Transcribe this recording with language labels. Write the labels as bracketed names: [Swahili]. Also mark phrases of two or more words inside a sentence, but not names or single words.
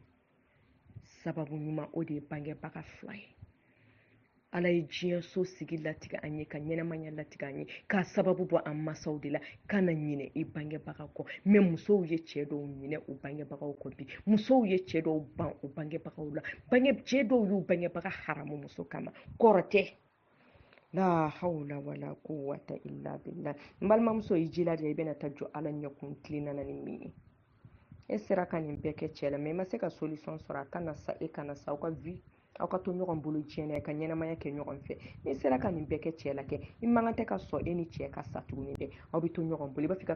[Bambara] sababu ɲuman o de ye bangebaga fila ye ala ye diɲɛ so sigi latigɛ an ye ka ɲɛnamaya latigɛ an ye k'a sababu bɔ an masaw de la kana ɲinɛ i bangebaga kɔ mɛ musow ye cɛ dɔw ɲinɛ u bangebagaw kɔ bi musow ye cɛ dɔw ban u bangebagaw la cɛ dɔw y'u bangebaga haramu muso kama kɔrɔ tɛ [Arabic] لا حول ولا قوة إلا بالله [Bambara] n balimamuso i jilaja i bɛna taa jɔ ala ɲɛkun tilenna ni min ye e sera ka nin bɛɛ kɛ cɛ la mɛ i ma se ka solution sɔrɔ a kana sa e kana sa aw ka to ɲɔgɔn bolo diɲɛ na ka ɲɛnamaya kɛ ɲɔgɔn fɛ n'i sera ka nin bɛɛ kɛ cɛ la kɛ i man kan tɛ ka sɔn e ni cɛ ka sa tuguni dɛ aw bɛ to ɲɔgɔn bolo i b'a fɔ i ka